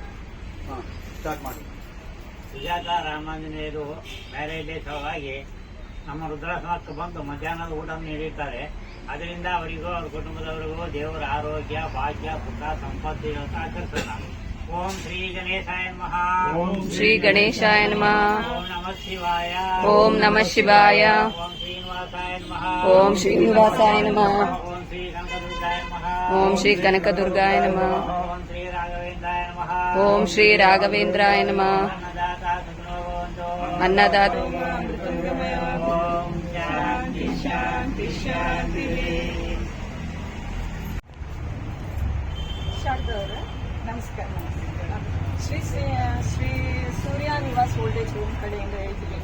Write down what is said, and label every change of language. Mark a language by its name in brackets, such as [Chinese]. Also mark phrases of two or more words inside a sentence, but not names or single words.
[Kannada] ಸ್ಟಾರ್ಟ್ ಮಾಡಿ. ಸುಜಾತ ರಾಮಾಂಜನೇಯರು [English] marriage day [Kannada] ಸಲುವಾಗಿ ನಮ್ಮ ರುದ್ರಾಶ್ರಮಕ್ಕೆ ಬಂದು ಮಧ್ಯಾಹ್ನದ ಊಟ ನೀಡಿರ್ತಾರೆ. ಅದರಿಂದ ಅವರಿಗೂ ಅವ್ರ ಕುಟುಂಬದವರಿಗೂ ದೇವರ ಆರೋಗ್ಯ, ಭಾಗ್ಯ, ಸುಖ, ಸಂಪತ್ತು ಅಂತ ಆಚರಿಸೋಣ. [Sanskrit] ಓಂ ಶ್ರೀ ಗಣೇಶಾಯ ನಮಃ. ಓಂ ಶ್ರೀ ಗಣೇಶಾಯ ನಮಃ. ಓಂ ನಮಃ ಶಿವಾಯ. ಓಂ ನಮಃ ಶಿವಾಯ. ಓಂ ಶ್ರೀನಿವಾಸಾಯ ನಮಃ. ಓಂ ಶ್ರೀನಿವಾಸಾಯ ನಮಃ. ಓಂ ಶ್ರೀ ಕನಕದುರ್ಗಾಯ ನಮಃ. ಓಂ ಶ್ರೀ ಕನಕದುರ್ಗಾಯ ನಮಃ. ಓಂ ಶ್ರೀ ರಾಘವೇಂದ್ರಾಯ ನಮಃ. ಓಂ ಶ್ರೀ ರಾಘವೇಂದ್ರಾಯ ನಮಃ. ಅನ್ನದಾತ ಸುಖಿನೋ ಭವಂತು. ಅನ್ನದಾತ. ಓಂ ಶಾಂತಿ ಶಾಂತಿ ಶಾಂತಿ. [Kannada] ಶಾರದಾ ಅವರೇ ನಮಸ್ಕಾರ. ಶ್ರೀ ಸೂರ್ಯ ನಿವಾಸ್ ಓಲ್ಡ್ ಏಜ್ ಹೋಮ್ ಕಡೆಯಿಂದ ಹೇಳ್ತಿದ್ದೀನಿ.